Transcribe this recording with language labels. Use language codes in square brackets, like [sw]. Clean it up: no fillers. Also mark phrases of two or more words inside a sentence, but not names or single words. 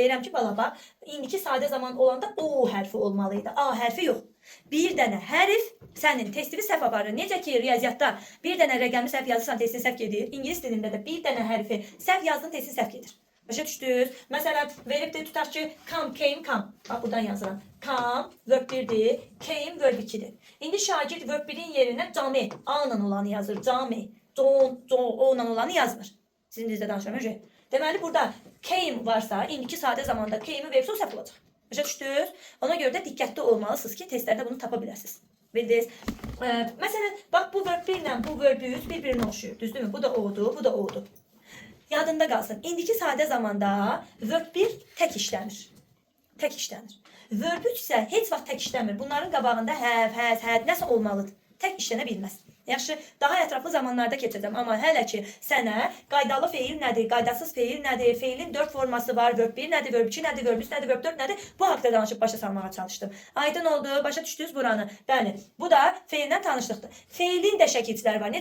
[az] Deyirəm ki, bala bax, indiki sadə zaman olanda o hərfi olmalıydı. A hərfi yox. Bir dənə hərf sənin testini səhv aparır. Necə ki, riyaziyyatda bir dənə rəqəmi səhv yazırsan, testin səhv gedir. İngilis dilində də bir dənə hərfi səhv yazdın, testin səhv gedir. Başa düşdünüz? Məsələn, verib də tutaq ki, [en] come, came, come. [az] Bax, buradan yazıram. Come, [en] verb 1-dir, [az] came, [en] verb 2-dir. [az] İndi şagird [en] verb 1-in [az] yerinə cami, A-la olanı yazır. Cami, o-la olanı yazmır. Sizin dizdə danışamayacaq. Deməli, burada came varsa, indiki sadə zamanda came'i versə o səhv olacaq. Başa düşdünüz? Ona görə də diqqətli olmalısınız ki, testlərdə bunu tapa bilərsiniz. Bildiniz? Məsələn, bax bu [en] verb 1 [az] ilə bu [en] verb 100 [az] bir-birinə oxşuyur. Düzdürmü? Bu da odur, bu da odur. Yadında qalsın. İndiki sadə zamanda [en] verb 1 [az] tək işlənir. Tək işlənir. [en] Verb 3 [az] isə heç vaxt tək işləmir. Bunların qabağında [en] have, has, had [az] nəsə olmalıdır. Tək işlənə bilməz. Yaxşı, daha ətraflı zamanlarda keçəcəm. Amma hələ ki sənə qaydalı feil nədir, qaydasız feil nədir, feilin 4 forması var, [en] verb 1 [az] nədir, [en] verb 2 [az] nədir, [en] verb 3 [az] nədir, [en] verb 4 [az] nədir? Bu haqda danışıb başa salmağa çalışdım. Aydın oldu, başa düşdünüz buranı? Bəli, bu da feillə tanışlıqdır. Feilin də şəkilçiləri var.